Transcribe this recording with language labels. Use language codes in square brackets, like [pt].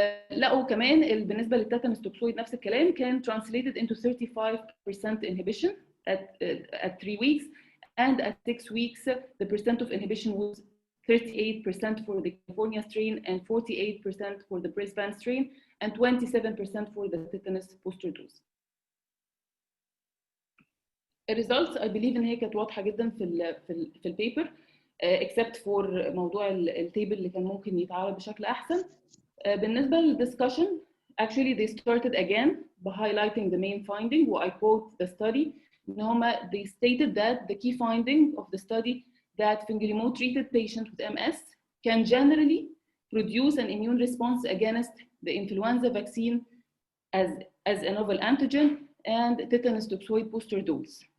[ar] لقوا كمان بالنسبه للتيتانوس توكسويد نفس الكلام، [en] كان translated into 35% inhibition at 3 weeks, and at 6 weeks the percent of inhibition was 38% for the California strain and 48% for the Brisbane strain and 27% for the tetanus booster dose. [ar] الريزلتس [en] I believe [ar] ان هي كانت واضحه جدا في البيبر [en] except for [ar] موضوع التيبل اللي كان ممكن يتعرض بشكل احسن. بالنسبه للد [en] iscussion actually they started again by highlighting the main finding, و I quote the study ان they stated that the key finding of the study that fingolimod treated patients with MS can generally produce an immune response against the influenza vaccine as a novel antigen and tetanus toxoid booster dose.